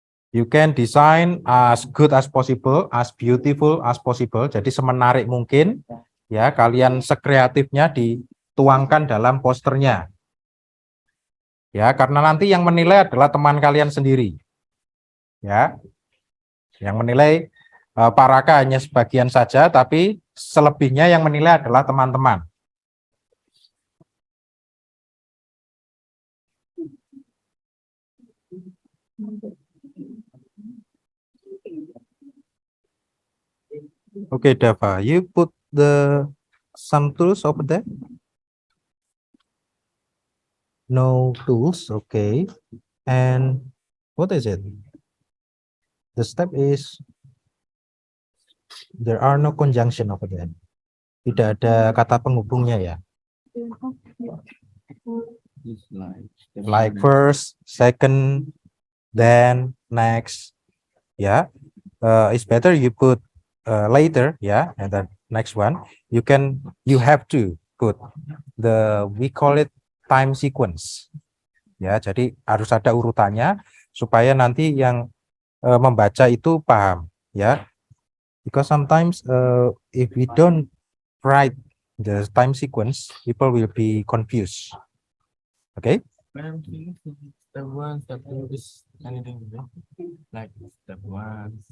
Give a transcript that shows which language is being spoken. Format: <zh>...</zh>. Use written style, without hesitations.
<en>You can design as good as possible, as beautiful as possible.</en> <id>Jadi semenarik mungkin, ya. Kalian sekreatifnya dituangkan dalam posternya. Ya, karena nanti yang menilai adalah teman kalian sendiri. Ya. Yang menilai Paraka hanya sebagian saja, tapi selebihnya yang menilai adalah teman-teman.</id> <en>Okay, Dava, you put some tools over there? No tools, okay. And what is it? The step is there are no conjunction over there.</en> <id>Tidak ada kata penghubungnya ya.</id> <en>Like first, second, then next. Yeah. It's better you put later, yeah, and then next one. You have to put we call it time sequence.</en> <id>Ya, jadi harus ada urutannya supaya nanti yang membaca itu paham, ya.</id> <en>Because sometimes if we don't write the time sequence, people will be confused. Okay? Step 1, step 2 is anything like step 1.</en>